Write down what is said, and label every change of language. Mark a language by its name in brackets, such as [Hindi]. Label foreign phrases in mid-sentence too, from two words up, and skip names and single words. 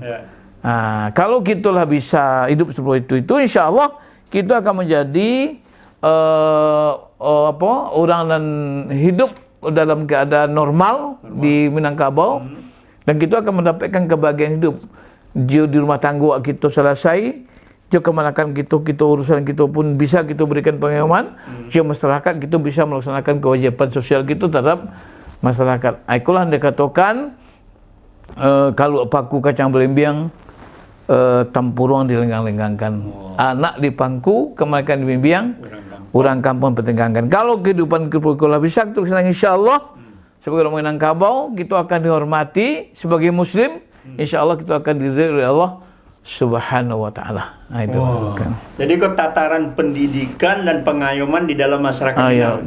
[Indonesian] Kalau kita lah bisa hidup seperti itu insya Allah kita akan menjadi orang dan hidup dalam keadaan normal di Minangkabau, dan kita akan mendapatkan kebahagiaan hidup. Jauh di rumah tangga kita selesai, jauh kemanakan kita urusan kita pun bisa kita berikan pengalaman, jauh masyarakat kita bisa melaksanakan kewajiban sosial kita terhadap masyarakat. Itulah yang dikatakan kalau [Minangkabau] paku kacang belimbiang, tampuruang dilenggang-lenggangkan. Anak di pangku, kemanakan di bimbing, orang kampung pertenggangkan. [Indonesian] Kalau kehidupan kita bisa, kita insya-Allah sebagai orang Minangkabau, kita akan dihormati sebagai Muslim. Insya-Allah kita akan diridhai oleh Allah Subhanahu wa Ta'ala. Nah, itu. Kan. Jadi kok tataran pendidikan dan pengayoman di dalam masyarakat Minang.